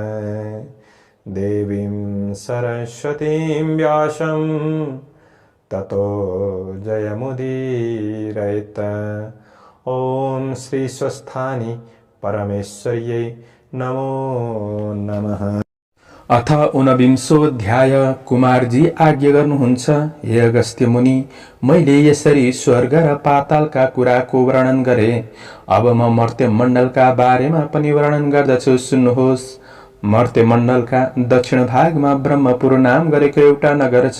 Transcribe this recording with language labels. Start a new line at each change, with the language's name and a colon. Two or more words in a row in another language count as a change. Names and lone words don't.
Sanskrit: देवीं सरस्वतीं व्यासं ततो जयमुदीरयेत्। ॐ श्री स्वस्थानी परमेश्वर्यै नमो नमः।
Nepali: अथ 49 कुमारजी आज्ञा गर्नुहुन्छ, हे अगस्त्य मुनि, मैले यसरी स्वर्ग र पातालका कुराको वर्णन गरे। अब म मर्त्य मण्डलका बारेमा पनि वर्णन गर्दछु, सुन्नुहोस्। मर्त्य मण्डलका दक्षिण भागमा ब्रह्मपुर नाम गरेको एउटा नगर छ।